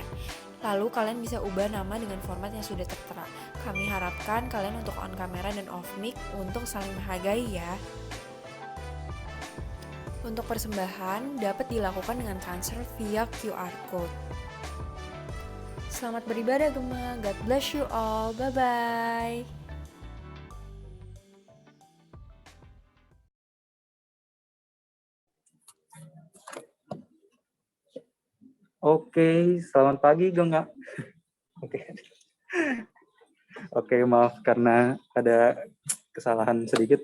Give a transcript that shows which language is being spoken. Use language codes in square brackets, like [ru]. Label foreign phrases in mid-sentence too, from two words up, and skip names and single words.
[id] Lalu kalian bisa ubah nama dengan format yang sudah tertera. Kami harapkan kalian untuk on kamera dan off mic untuk saling menghargai ya. Untuk persembahan dapat dilakukan dengan transfer via [en] QR code. [id] Selamat beribadah Gema, [en] God bless you all, bye-bye. [id] Oke, selamat pagi Gema. Oke, maaf karena ada kesalahan sedikit.